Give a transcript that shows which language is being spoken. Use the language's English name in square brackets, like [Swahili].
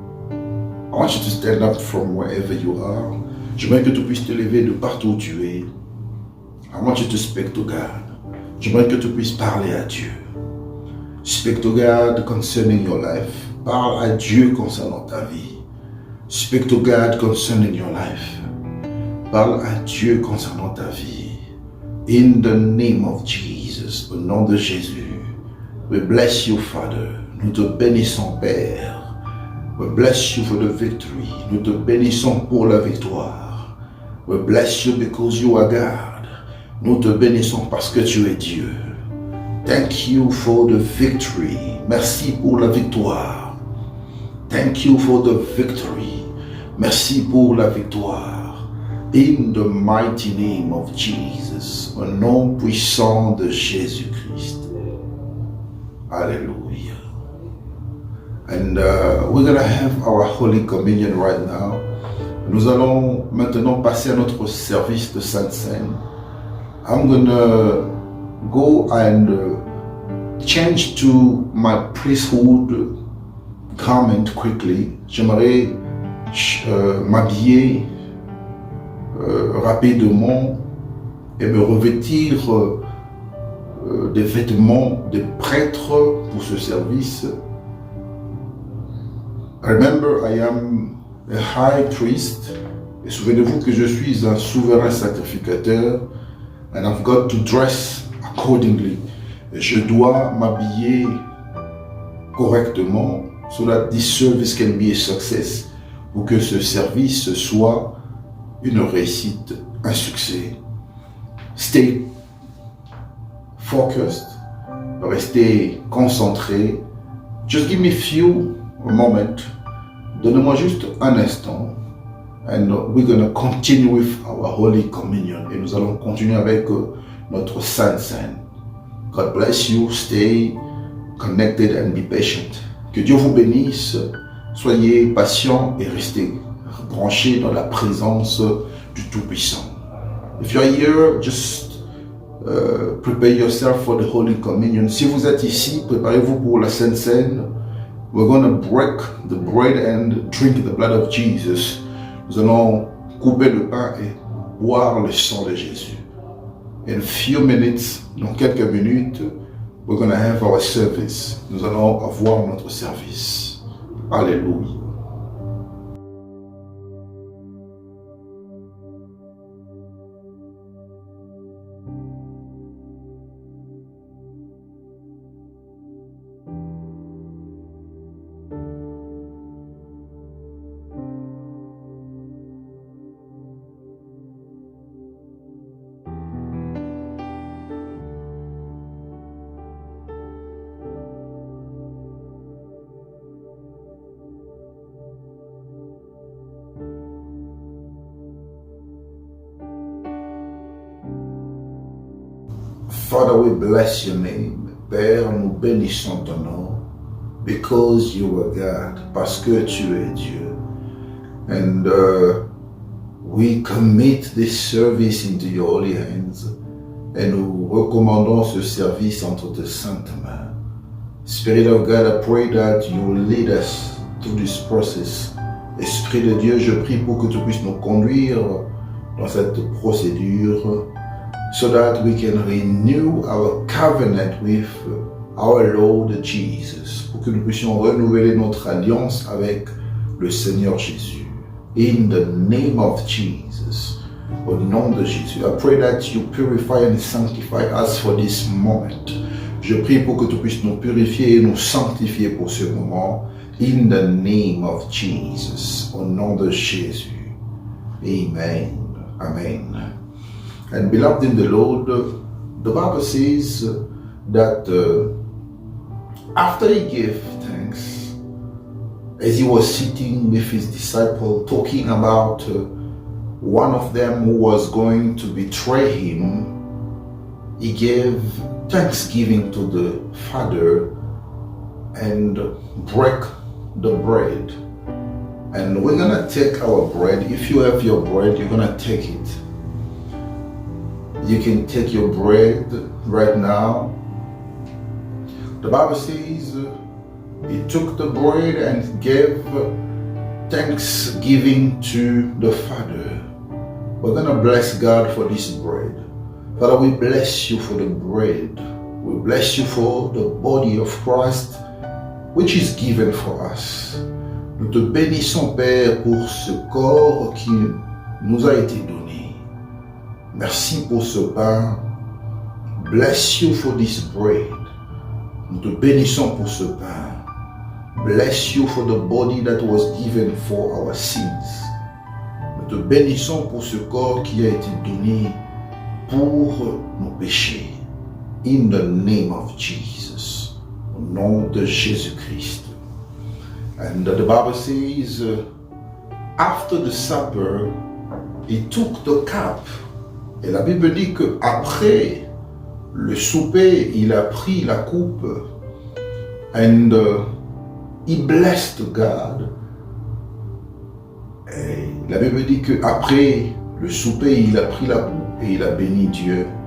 [English] I want you to stand up from wherever you are. [French] J'aimerais que tu puisses te lever de partout où tu es. [English] I want you to speak to God. [French] J'aimerais que tu puisses parler à Dieu. [English] Speak to God concerning your life. [French] Parle à Dieu concernant ta vie. [English] Speak to God concerning your life. [French] Parle à Dieu concernant ta vie. [English] In the name of Jesus, [French] au nom de Jésus, [English] we bless you, Father. [French] Nous te bénissons, Père. [English] We bless you for the victory. [French] Nous te bénissons pour la victoire. [English] We bless you because you are God. [French] Nous te bénissons parce que tu es Dieu. [English] Thank you for the victory. [French] Merci pour la victoire. [English] Thank you for the victory. [French] Merci pour la victoire. [English] In the mighty name of Jesus, [French] au nom puissant de Jésus-Christ. [English] Hallelujah. And we're going to have our Holy Communion right now. [French] Nous allons maintenant passer à notre service de Sainte Seine. [English] I'm going to go and change to my priesthood garment quickly. [French] J'aimerais m'habiller rapidement et me revêtir des vêtements de prêtre pour ce service. [English] Remember, I am a high priest. [French] Et souvenez-vous que je suis un souverain sacrificateur. [English] And I've got to dress accordingly. [French] Et je dois m'habiller correctement [English] so that this service can be a success. [French] Pour que ce service soit une réussite, un succès. [English] Stay focused. [French] Restez concentré. [English] Just give me a moment. [French] Donnez-moi juste un instant. [English] And we're going to continue with our Holy Communion. [French] Et nous allons continuer avec notre Sainte Seine. [English] God bless you. Stay connected and be patient. [French] Que Dieu vous bénisse. Soyez patient et restez branchés dans la présence du Tout-Puissant. [English] If you're here, just prepare yourself for the Holy Communion. [French] Si vous êtes ici, préparez-vous pour la Sainte Seine. [English] we're going to break the bread and drink the blood of Jesus. [French] Nous allons couper le pain et boire le sang de Jésus. [English] In a few minutes, [French] dans quelques minutes, [English] we're going to have our service. [French] Nous allons avoir notre service. Alléluia. [English] Father, we bless your name. [French] Père, nous bénissons ton nom. [English] Because you are God. [French] Parce que tu es Dieu. [English] And we commit this service into your holy hands. [French] Et nous recommandons ce service entre tes saintes mains. [English] Spirit of God, I pray that you will lead us through this process. [French] Esprit de Dieu, je prie pour que tu puisses nous conduire dans cette procédure, [English] so that we can renew our covenant with our Lord Jesus, [French] pour que nous puissions renouveler notre alliance avec le Seigneur Jésus. [English] In the name of Jesus, [French] au nom de Jésus, [English] I pray that you purify and sanctify us for this moment. [French] Je prie pour que tu puisses nous purifier et nous sanctifier pour ce moment. [English] In the name of Jesus, [French] au nom de Jésus. [English] Amen. Amen. And beloved in the Lord, the Bible says that after he gave thanks, as he was sitting with his disciple, talking about one of them who was going to betray him, he gave thanksgiving to the Father and break the bread. And we're gonna take our bread. If you have your bread, you're gonna take it. You can take your bread right now. The Bible says he took the bread and gave thanksgiving to the Father. We're going to bless God for this bread. Father, we bless you for the bread. We bless you for the body of Christ, which is given for us. [French] Nous te bénissons, Père, pour ce corps qui nous a été donné. Merci pour ce pain. [English] Bless you for this bread. [French] Nous te bénissons pour ce pain. [English] Bless you for the body that was given for our sins. [French] Nous te bénissons pour ce corps qui a été donné pour nos péchés. [English] In the name of Jesus. [French] Au nom de Jésus-Christ. [English] And the Bible says, after the supper, he took the cup. [French] Et la Bible dit qu'après le souper, il a pris la coupe. [English] And he blessed God. [French] Et la Bible dit qu'après le souper, il a pris la coupe et il a béni Dieu.